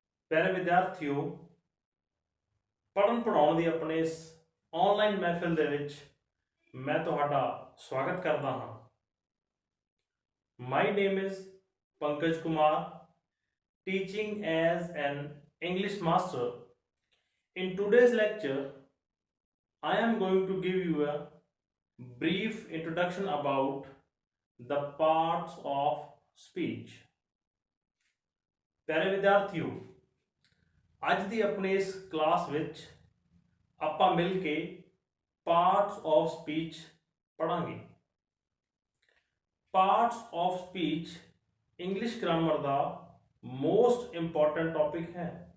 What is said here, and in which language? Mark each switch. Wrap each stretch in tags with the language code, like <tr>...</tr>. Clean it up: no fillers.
<pa>ਪਿਆਰੇ ਵਿਦਿਆਰਥੀਓ, ਪੜ੍ਹਨ ਪੜ੍ਹਾਉਣ ਦੀ ਆਪਣੇ ਇਸ ਆਨਲਾਈਨ ਮਹਿਫਿਲ ਦੇ ਵਿੱਚ ਮੈਂ ਤੁਹਾਡਾ ਸਵਾਗਤ ਕਰਦਾ ਹਾਂ।</pa> <en>My name is Pankaj Kumar, teaching as an English master. In today's lecture, I am going to give you a brief introduction about the parts of speech.</en> <pa>ਪਿਆਰੇ ਵਿਦਿਆਰਥੀਓ, ਅੱਜ ਦੀ ਆਪਣੀ ਇਸ ਕਲਾਸ ਵਿੱਚ ਆਪਾਂ ਮਿਲ ਕੇ parts of speech ਪੜਾਂਗੇ। Parts of speech English grammar ਦਾ most important topic ਹੈ।</pa>